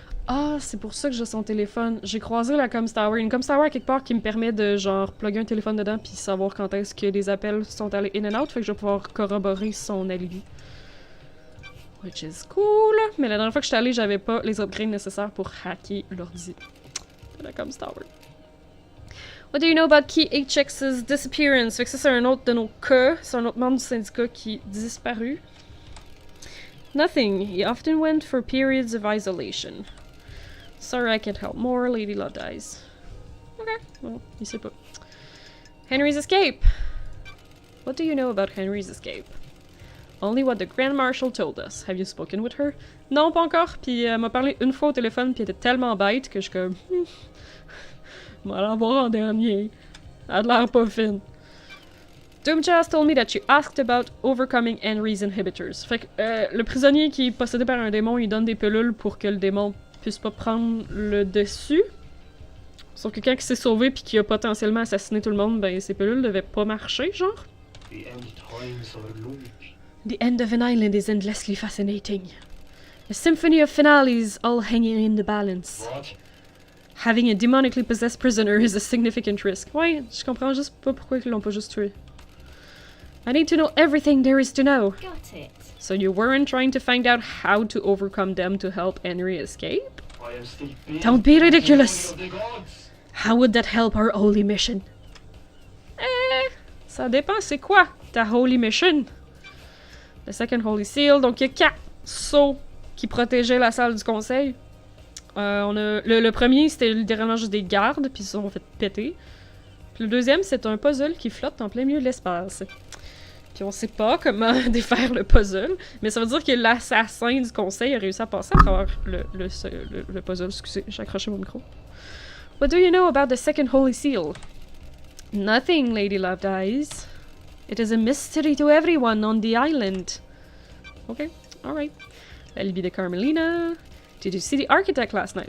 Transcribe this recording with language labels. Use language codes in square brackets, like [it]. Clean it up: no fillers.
[fr] Ah, c'est pour ça que j'ai son téléphone. J'ai croisé la Comms Tower. Une Comms Tower quelque part qui me permet de genre plugger un téléphone dedans puis savoir quand est-ce que les appels sont allés [en] in and out. [fr] Fait que je vais pouvoir corroborer son alibi. [en] Which is cool. [fr] Mais la dernière fois que j'étais allée, j'avais pas les upgrades nécessaires pour hacker l'ordi de la Comms Tower. [en] What do you know about Key HX's disappearance? [fr] Fait que ça, c'est un autre de nos cas. C'est un autre membre du syndicat qui est disparu. [en] Nothing. He often went for periods of isolation. Sorry I can't help more. Lady Law dies. Okay. Well, [fr] il sait pas. [en] Henry's escape. What do you know about Henry's escape? Only what the Grand Marshal told us. Have you spoken with her? [fr] Non, pas encore. Puis elle m'a parlé une fois au téléphone, puis elle était tellement bête que je suis comme... Je vais aller en voir en dernier. Elle a l'air pas fine. [en] Doomjazz told me that you asked about overcoming Henry's inhibitors. [fr] Fait que le prisonnier qui est possédé par un démon, il donne des pilules pour que le démon puisse pas prendre le dessus. Sauf que quand il s'est sauvé puis qu'il a potentiellement assassiné tout le monde, ben ces pilules devaient pas marcher, genre. [en] the end times are long. The end of an island is endlessly fascinating. A symphony of finales all hanging in the balance. What? Having a demonically possessed prisoner is a significant risk. [fr] Ouais, je comprends juste pas pourquoi ils l'ont pas juste tué. [en] I need to know everything there is to know. Got it. So you weren't trying to find out how to overcome them to help Henry escape? I am still bathed Don't be in the ridiculous. glory of the gods. How would that help our holy mission? [fr] Ça dépend c'est quoi ta holy mission. Le second holy seal, donc il y a 4 sceaux qui protégeaient la salle du conseil. On a le premier, c'était littéralement juste des gardes, puis ils se sont fait péter. Puis le deuxième, c'est un puzzle qui flotte en plein milieu de l'espace. Puis on sait pas comment défaire le puzzle, mais ça veut dire que l'assassin du conseil a réussi à passer à travers le puzzle. Excusez, j'ai accroché mon micro. [en] What do you know about the second holy seal? Nothing, Lady Loved Eyes. It is a mystery to everyone on the island. Okay, alright. [fr] La Libye de [en] Carmelina. Did you see the architect last night?